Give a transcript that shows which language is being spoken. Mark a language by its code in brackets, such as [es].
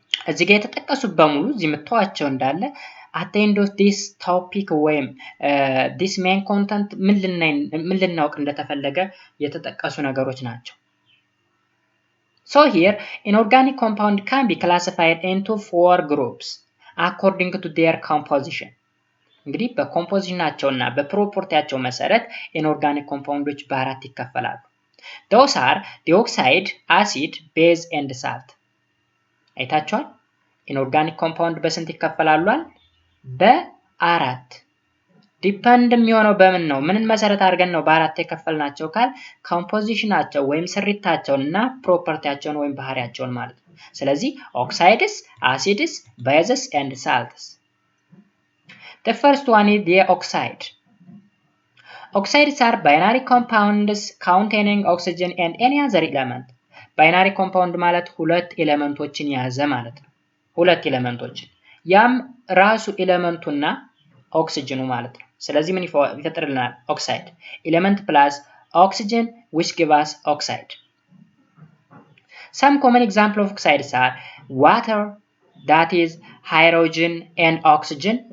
[am] እዚህ ጋር የተጠቀሱት በሙሉ እዚህ መተዋቸው እንዳለ [en] at the end of this topic [am] ወይም [en] this main content [am] ምን ልናውቅ እንደተፈለገ የተጠቀሱ ነገሮች ናቸው። [en] Here inorganic compound can be classified into 4 groups according to their composition። [am] እንግዲህ በኮምፖዚሽናቸውና በፕሮፐርቲያቸው መሰረት ኢንኦርጋኒክ ኮምፓውንዶች በአራት ይከፈላሉ። [en] Those are dioxide, acid, base and salt. [am] አይታችኋል? ኢንኦርጋኒክ ኮምፓውንድ በስንት ይከፈላሉ? በአራት። ዲፔንድ የሚሆነው በምን ነው? ምንን መሰረት አድርገን ነው በአራት የከፈልናቸው ካል ኮምፖዚሽናቸው ወይም ስሪታቸውንና ፕሮፐርቲያቸውን ወይም ባህሪያቸውን ማለት ነው። ስለዚህ [en] oxides, acids, bases and salts. The first one is the oxide. Oxides are binary compounds containing oxygen and any other element. [am] ባይናሪ ኮምፓውንድ ማለት ሁለት ኤሌመንቶችን የያዘ ማለት ነው። ሁለት ኤሌመንቶችን ያም ራሱ ኤሌመንቱና ኦክሲጅኑ ማለት ነው። ስለዚህ ምን ይፈጥርልናል? [en] ኦክሳይድ ኤሌመንት ፕላስ oxygen which give us oxide. Some common example of oxides are water, that is hydrogen and oxygen.